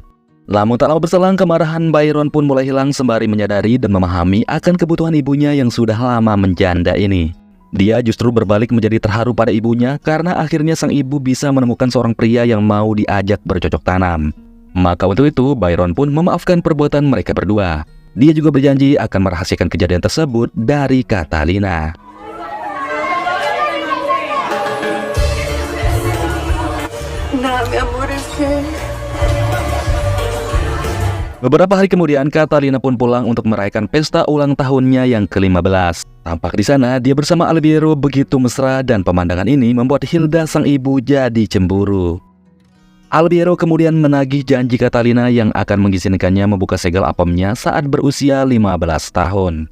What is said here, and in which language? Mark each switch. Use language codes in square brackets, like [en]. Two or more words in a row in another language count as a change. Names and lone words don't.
[id] Namun tak lama berselang, kemarahan Byron pun mulai hilang sembari menyadari dan memahami akan kebutuhan ibunya yang sudah lama menjanda ini. Dia justru berbalik menjadi terharu pada ibunya karena akhirnya sang ibu bisa menemukan seorang pria yang mau diajak bercocok tanam. Maka untuk itu, Byron pun memaafkan perbuatan mereka berdua. Dia juga berjanji akan merahasiakan kejadian tersebut dari Catalina. [es] Nada, mi amor, es que... [id] Beberapa hari kemudian, Catalina pun pulang untuk merayakan pesta ulang tahunnya yang ke-15. Tampak di sana, dia bersama Albiero begitu mesra dan pemandangan ini membuat Hilda sang ibu jadi cemburu. Albiero kemudian menagih janji Catalina yang akan mengizinkannya membuka segel apemnya saat berusia 15 tahun.